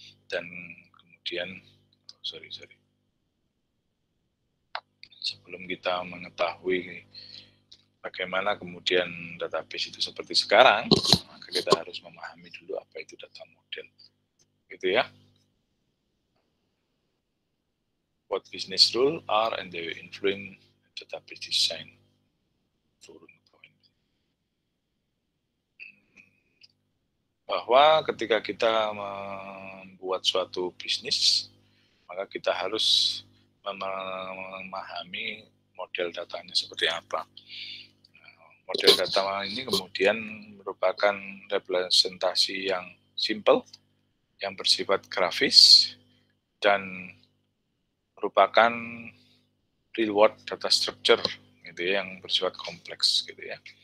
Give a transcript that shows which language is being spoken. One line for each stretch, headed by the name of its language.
Indonesian: Dan kemudian sebelum kita mengetahui bagaimana kemudian database itu seperti sekarang, maka kita harus memahami dulu apa itu data model, gitu ya.
English: What business rule are and they influence database design.
Indonesian: Bahwa ketika kita membuat suatu bisnis, maka kita harus memahami model datanya seperti apa. Model data ini kemudian merupakan representasi yang simple, yang bersifat grafis, dan merupakan
English: real world data structure
Indonesian: gitu ya, yang bersifat kompleks gitu ya.